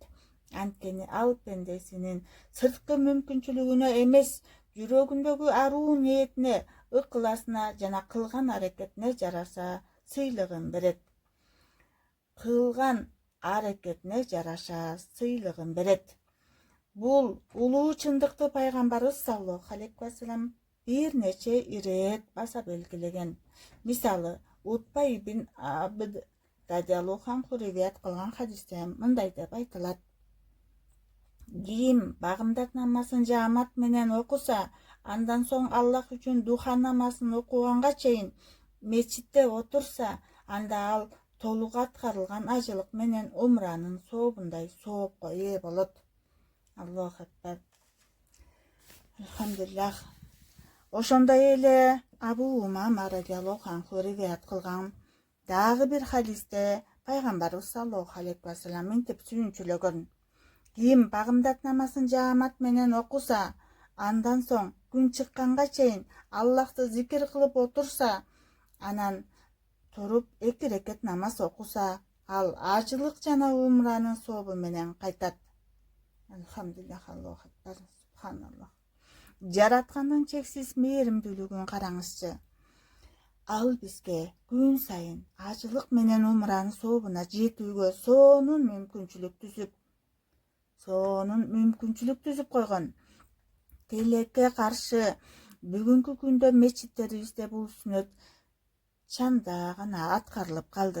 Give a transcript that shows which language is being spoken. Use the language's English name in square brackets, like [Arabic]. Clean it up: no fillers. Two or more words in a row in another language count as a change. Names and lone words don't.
[Kyrgyz] Анткени ал пендесинин сырткы мүмкүнчүлүгүнө эмес, жүрөгүндөгү аруу ниетине, ыкыласына жана кылган аракетине жараша сыйлыгын берет. Бул улуу чындыкты пайгамбарыбыз [Arabic] صلى الله عليه وسلم [Kyrgyz] бир нече ирет баса белгилеген. Мисалы, Утба ибн Абд [Arabic] رضي الله عنه [Kyrgyz] риваят кылган хадисте мындай деп айтылат. Ким багымдат намазын жаамат менен окуса, андан соң Аллах үчүн духа намазын окуганга чейин мечитте отурса, анда ал толук аткарылган ажылык менен умранын сообундай соопко ээ болот. [Arabic] الله أكبر. الحمد لله. [Kyrgyz] Ошондой эле Абу Умама [Arabic] رضي الله عنه [Kyrgyz] риваят кылган дагы бир хадисте пайгамбарыбыз [Arabic] صلى الله عليه وسلم [Kyrgyz] мынтип сүйүнчүлөгөн. Ким багымдат намазын жаамат менен окуса, андан соң күн чыкканга чейин Аллахты зикир кылып отурса, анан туруп 2 рекет намаз окуса, ал ажылык жана умранын сообу менен кайтат. [Arabic] الحمد لله، الله أكبر، سبحان الله. [Kyrgyz] Жараткандын чексиз мээримдүүлүгүн караңызчы. Ал бизге күн сайын ажылык менен умранын сообуна жетүүгө сонун мүмкүнчүлүк түзүп койгон. Тилекке каршы бүгүнкү күндө мечиттерибизде бул сүннөт чанда гана аткарылып калды.